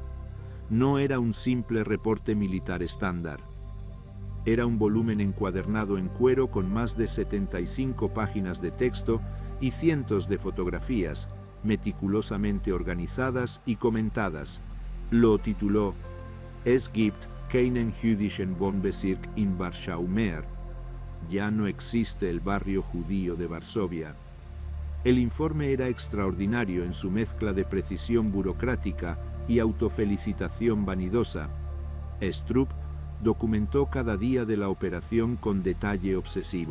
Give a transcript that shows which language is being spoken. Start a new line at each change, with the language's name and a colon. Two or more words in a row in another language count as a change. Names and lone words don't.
Spanish: No era un simple reporte militar estándar. Era un volumen encuadernado en cuero con más de 75 páginas de texto y cientos de fotografías, meticulosamente organizadas y comentadas. Lo tituló Es gibt keinen jüdischen Wohnbezirk in Warschau mehr. Ya no existe el barrio judío de Varsovia. El informe era extraordinario en su mezcla de precisión burocrática y autofelicitación vanidosa. Stroop documentó cada día de la operación con detalle obsesivo.